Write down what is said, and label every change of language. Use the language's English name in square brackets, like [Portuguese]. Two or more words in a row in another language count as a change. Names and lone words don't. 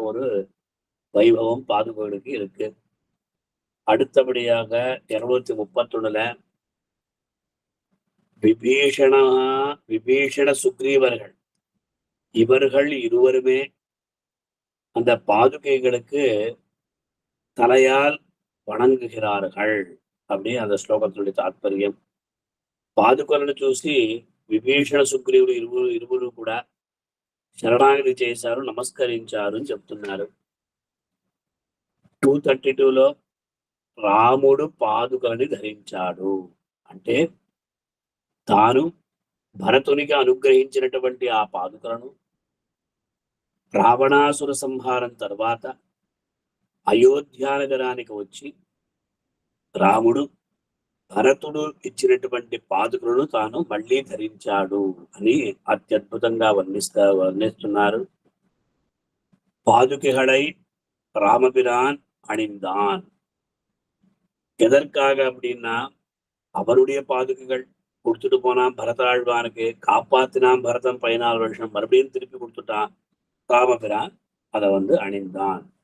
[Tamil] அப்பேற்பட்ட ஒரு வைபவம் பாதுகைகளுக்கு இருக்கு. அடுத்தபடியாக 231 விபீஷண சுக்ரீவர்கள் இவர்கள் இருவருமே அந்த பாதுகைகளுக்கு தலையால் வணங்குகிறார்கள். அப்படி அந்த ஸ்லோகத்தினுடைய தாத்பரியம். [Telugu] పాదుకలను చూసి విభీషణ సుగ్రీవుడు ఇరువురు కూడా శరణాగతి చేశారు, నమస్కరించారు అని చెప్తున్నారు. 232లో రాముడు పాదుకలని ధరించాడు అంటే తాను భరతునికి అనుగ్రహించినటువంటి ఆ పాదుకలను రావణాసుర సంహారం తర్వాత అయోధ్యానగరానికి వచ్చి రాముడు భరతుడు ఇచ్చినటువంటి పాదుకలను తాను మళ్ళీ ధరించాడు అని అత్యద్భుతంగా వర్ణిస్తున్నారు. [Tamil] பாதுகைகளை ராமபிரான் அணிந்தான். எதற்காக அப்படின்னா அவருடைய பாதுகைகள் கொடுத்துட்டு போனான் பரதாழ்வானுக்கு, காப்பாத்தினான் பரதன் 14 வருஷம், மறுபடியும் திருப்பி கொடுத்துட்டான் ராமபிரான், அதை அணிந்தான்.